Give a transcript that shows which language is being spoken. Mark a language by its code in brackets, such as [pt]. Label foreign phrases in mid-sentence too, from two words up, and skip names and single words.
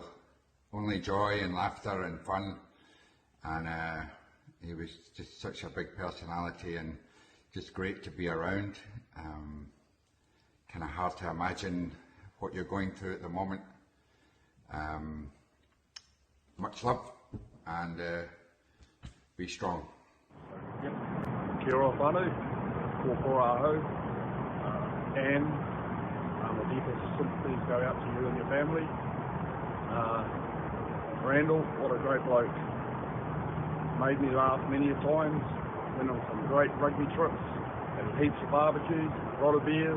[en] Only joy and laughter and fun, and he was just such a big personality and just great to be around. Kind of hard to imagine what you're going through at the moment. Much love, and be strong. Yep. [mi] Kia ora whānau, ko kora ahau, [en] and the deepest sympathies go out to you and your family. Randall, what a great bloke. Made me laugh many a times, went on some great rugby trips, had heaps of barbecues, a lot of beers.